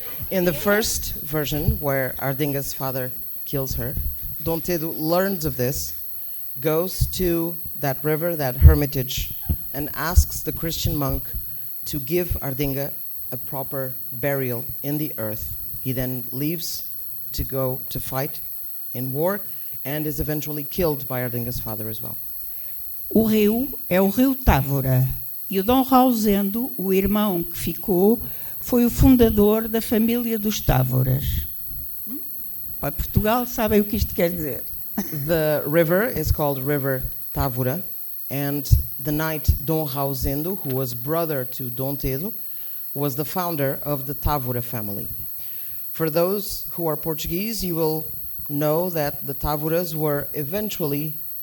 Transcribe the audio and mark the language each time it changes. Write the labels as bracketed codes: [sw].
[en] In the first version, where Ardinga's father kills her, Dom Pedro learns of this, goes to that river, that hermitage, and asks the Christian monk to give Ardinga a proper burial in the earth. He then leaves to go to fight in war and is eventually killed by Ardinga's father as well. [pt] O rio é o rio Távora. E o Dom Rausendo, o irmão que ficou, foi o fundador da família dos Távoras. Para Portugal, sabem o que isto quer dizer. [en] The river is called River Távora, and the knight Dom Rausendo, who was brother to Dom Pedro, was the founder of the Távora family. For those who are Portuguese, you will know that the Távoras were eventually